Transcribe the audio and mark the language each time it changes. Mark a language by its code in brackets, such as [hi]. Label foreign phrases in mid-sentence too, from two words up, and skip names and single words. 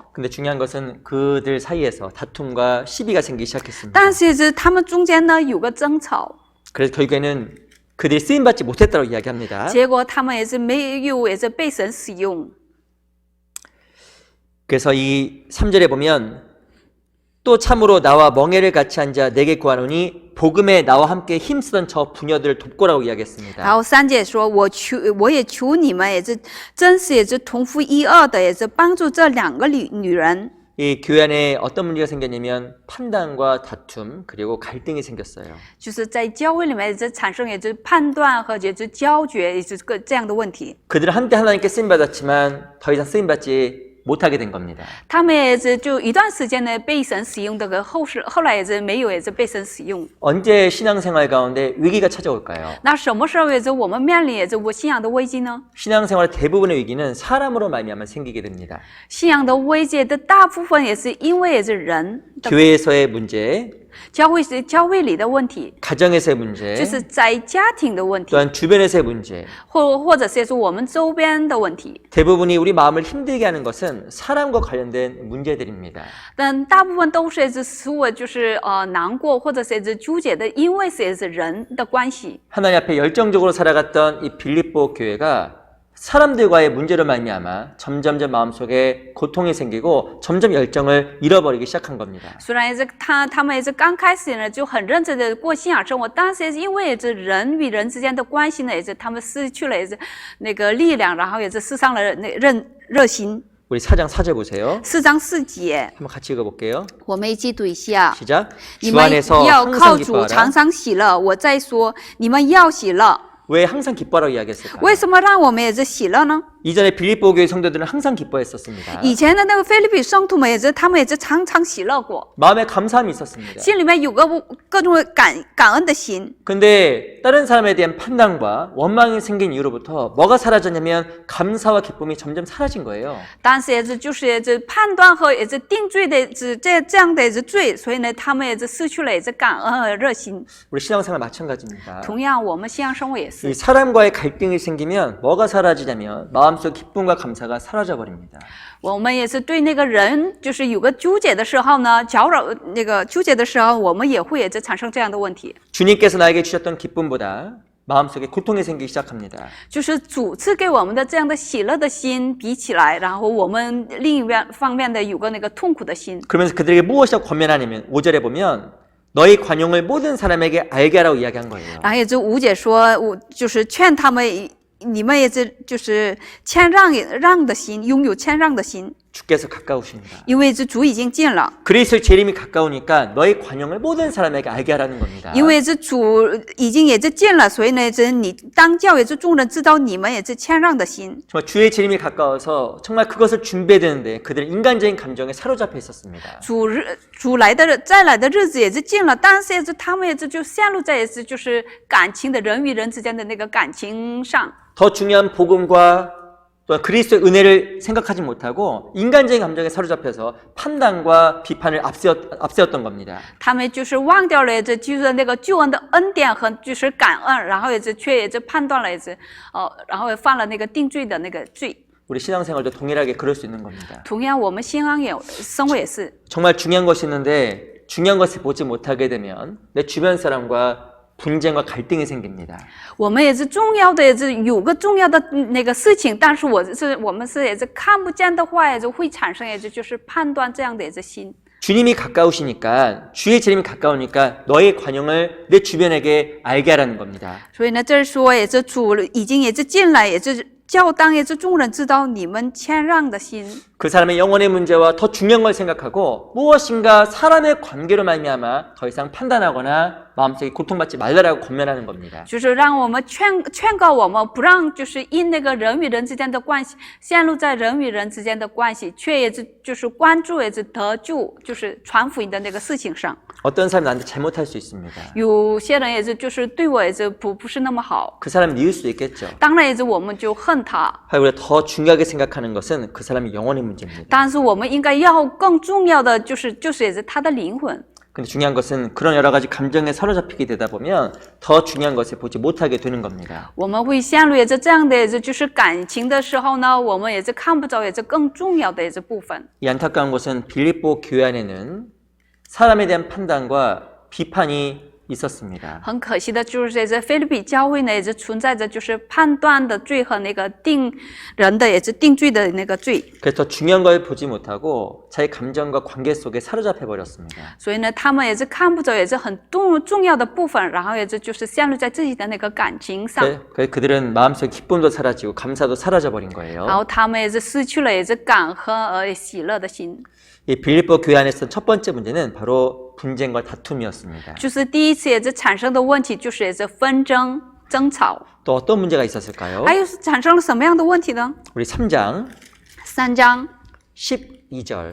[ko] 근데 중요한 것은 그들 사이에서 다툼과 시비가 생기기 시작했습니다. [zh] 但是也是他们中间呢有个争吵， [ko] 그래서 결국에는 그들이 쓰임받지 못했다고 이야기합니다. [zh] 结果他们也是没有也是被神使用。 [ko] 그래서 이 3절에 보면 또 참으로 나와 멍에를 같이 앉아 내게 구하노니 복음에 나와 함께 힘쓰던 저 부녀들을 돕고라고 이야기했습니다. [zh] 然后3节说，我也求你们也是真是也是同父一二的，也是帮助这2个女人。 [ko] 이 교회 안에 어떤 문제가 생겼냐면 판단과 다툼 그리고 갈등이 생겼어요. [zh] 就是在教会里面这产生也是判断和也是焦决，也是这样的问题。 [ko] 그들은 한때 하나님께 쓰임 받았지만 더 이상 쓰임 받지 못하게 된 겁니다. [zh] 他们也是就一段时间呢被神使用的，后来也是没有也是被神使用。 [ko] 언제 신앙생활 가운데 위기가 찾아올까요? [zh] 那什么时候也是我们面临也是我信仰的危机呢？ [ko] 신앙생활의 대부분의 위기는 사람으로 말미암아 생기게 됩니다. [zh] 信仰的危机的大部分也是因为也是人的 [ko] 교회에서의 문제, [zh] 教会里的问题， [ko] 가정에서의 문제, [zh] 就是在家庭的问题， [ko] 또한 주변에서의 문제. [zh] 或者是我们周边的问题。 [ko] 대부분이 우리 마음을 힘들게 하는 것은 사람과 관련된 문제들입니다. [zh] 但大部分都是也是使我就是难过，或者是也是纠结的，因为是也是人的关系。 [ko] 하나님 앞에 열정적으로 살아갔던 이 빌립보 교회가 사람들과의 문제로 말미암아 점점점 마음속에 고통이 생기고 점점 열정을 잃어버리기 시작한 겁니다. [zh] 虽然也是他们也是刚开始呢就很认真的过信仰生活，但是也是因为也是人与人之间的关系呢，也是他们失去了也是那个力量，然后也是失丧了那热心。 [ko] 우리 4장 4절 보세요. [zh] 4 章4节， [ko] 한번 같이 읽어볼게요. [zh] 我们一起读一下。 [ko] 시작. [zh] 你 [ko] 주 [zh] 们 [ko] 안에서 [zh] 要 [ko] 항상 [zh] 靠主常 [ko] 기뻐하라. [zh] 常喜乐。我再说，你们要喜乐。 [ko] 왜 항상 기뻐하라고 이야기했을까? [zh] 为什么让我们也是喜乐呢？ [ko] 이전에 빌립보 교회 성도들은 항상 기뻐했었습니다. [zh] 以前的那个腓立比圣徒们也是，他们也是常常喜乐过， [ko] 마음에 감사함이 있었습니다. [zh] 心里面有个各种感恩的心。 [ko] 근데 다른 사람에 대한 판단과 원망이 생긴 이후로부터 뭐가 사라졌냐면 감사와 기쁨이 점점 사라진 거예요. [zh] 但是也是判断和也是定罪的这样的也是罪，所以呢，他们也是失去了也是感恩和热心。 [ko] 우리 신앙생활 마찬가지입니다. [zh] 同样，我们信仰生活也 [ko] 이 [zh] 是。 [ko] 사람과의 갈등이 생기면 뭐가 사라지냐면 마음속 기쁨과 감사가 사라져 버립니다. [zh] 我们也是对那个人，就是有个纠结的时候呢，那个纠结的时候，我们也会也是产生这样的问题。 [ko] 주님께서 나에게 주셨던 기쁨보다 마음속에 고통이 생기기 시작합니다. [zh] 就是主赐给我们的这样的喜乐的心比起来，然后我们另一方面的有个那个痛苦的心。 [ko] 그러면서 그들에게 무엇이라고 권면하냐면 5절에 보면 너희 관용을 모든 사람에게 알게 하라고 이야기한 거예요. [zh] 然后也就吴姐说，我就是劝他们，你们也是就是谦让的心，拥有谦让的心， [ko] 주께서 가까우십니다. [zh] 因为这主已经近了。 [ko] 그리스도의 재림이 가까우니까 너희 관용을 모든 사람에게 알게 하라는 겁니다. [zh] 因为这主已经也是近了，所以呢，这你当教也是众人知道你们也是谦让的心。 [ko] 정말 주의 재림이 가까워서 정말 그것을 준비해야 되는데 그들은 인간적인 감정에 사로잡혀 있었습니다. [zh] 再来的日子也是近了，但是也是他们也是就陷入在也是就是感情的人与人之间的那个感情上。 [ko] 더 중요한 복음과 또 그리스도의 은혜를 생각하지 못하고 인간적인 감정에 사로잡혀서 판단과 비판을 앞세웠던 겁니다. [zh] 他们就是忘掉了，这就是那个救恩的恩典和就是感恩，然后却也是判断了，也是然后犯了那个定罪的那个罪。 [ko] 우리 신앙생활도 동일하게 그럴 수 있는 겁니다. [zh] 同样，我们信仰生活也是。 [ko] 정말 중요한 것이 있는데 중요한 것을 보지 못하게 되면 내 주변 사람과 분쟁과 갈등이 생깁니다. [zh] 我们也是重要的，也是有个重要的那个事情，但是我们是也是看不见的话，也是会产生也是就是判断这样的也是心。 [ko] 주님이 가까우시니까 주의 재림이 가까우니까 너의 관용을 내 주변에게 알게 하라는 겁니다. [zh] 所以呢，这是说也是主已经也是进来，也是教当也是众人知道你们谦让的心。 [ko] 그 사람의 영혼의 문제와 더 중요한 걸 생각하고 무엇인가 사람의 관계로 말미암아 더 이상 판단하거나 마음속에 고통받지 말라라고 권면하는 겁니다. [zh] 就是让我们劝告我们，不让就是因那个人与人之间的关系陷入在人与人之间的关系，却也是就是关注也是得救，就是传福音的那个事情上。 [ko] 어떤 사람이 나한테 잘못할 수 있습니다. [zh] 有些人也是就是对我也是不是那么好， [ko] 그 사람 미울 수도 있겠죠. [zh] 当然也是我们就恨他。 [ko] 하지만 우리가 더 중요하게 생각하는 것은 그 사람의 영혼의 문제입니다. [zh] 但是我们应该要更重要的就是也是他的灵魂。 [ko] 근데 중요한 것은 그런 여러 가지 감정에 사로잡히게 되다 보면 더 중요한 것을 보지 못하게 되는 겁니다. [zh] 我们会陷入也是这样的也是就是感情的时候呢，我们也是看不着也是更重要的也是部分。 [ko] 이 안타까운 것은 빌립보 교회 안에는 사람에 대한 판단과 비판이 있었습니다. [zh] 很可惜的就是这腓立比教会呢，也是存在着就是判断的罪和那个定人的也是定罪的那个罪。 [ko] 그래서 더 중요한 걸 보지 못하고 자기 감정과 관계 속에 사로잡혀 버렸습니다. [zh] 所以呢，他们也是看不着也是很重要的部分，然后也是就是陷入在自己的那个感情上。 [ko] 그래서 그들은 마음속 기쁨도 사라지고 감사도 사라져 버린 거예요. [zh] 然后他们也是失去了也是感恩而喜乐的心。 [ko] 이 빌립보 교회 안에서 첫 번째 문제는 바로 분쟁과 다툼이었습니다. [zh] 就是第一次也是产生的问题，就是也是纷争、争吵。 [ko] 또 어떤 문제가 있었을까요? [zh] 还有是产生了什么样的问题呢？ [ko] 우리 3장 [zh] 3章 [ko] 12절